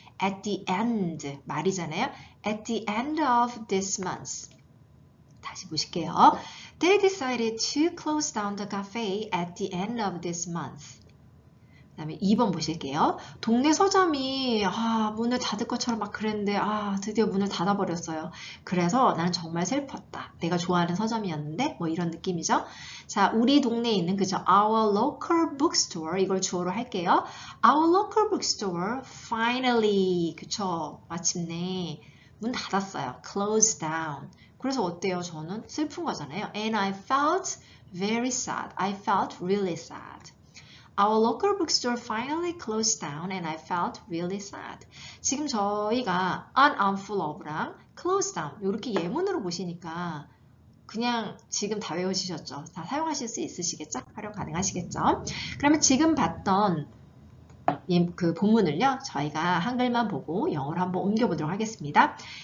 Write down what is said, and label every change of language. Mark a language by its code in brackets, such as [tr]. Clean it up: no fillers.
[en] At the end 말이잖아요. At the end of this month. [ko] 다시 보실게요. [en] They decided to close down the cafe at the end of this month. [ko] 그 다음에 2번 보실게요. 동네 서점이 문을 닫을 것처럼 막 그랬는데 드디어 문을 닫아버렸어요. 그래서 나는 정말 슬펐다. 내가 좋아하는 서점이었는데 뭐 이런 느낌이죠. 자, 우리 동네에 있는 그죠? [en] Our local bookstore [ko] 이걸 주어로 할게요. [en] Our local bookstore finally 그쵸? [ko] 마침내 문 닫았어요. [en] Closed down. [ko] 그래서 어때요? 저는 슬픈 거잖아요. [en] And I felt very sad. I felt really sad. Our local bookstore finally closed down and I felt really sad. [ko] 지금 저희가 an armful of랑 close down 이렇게 예문으로 보시니까 그냥 지금 다 외우시셨죠? 다 사용하실 수 있으시겠죠? 활용 가능하시겠죠? 그러면 지금 봤던 그 본문을요. 저희가 한글만 보고 영어로 한번 옮겨보도록 하겠습니다.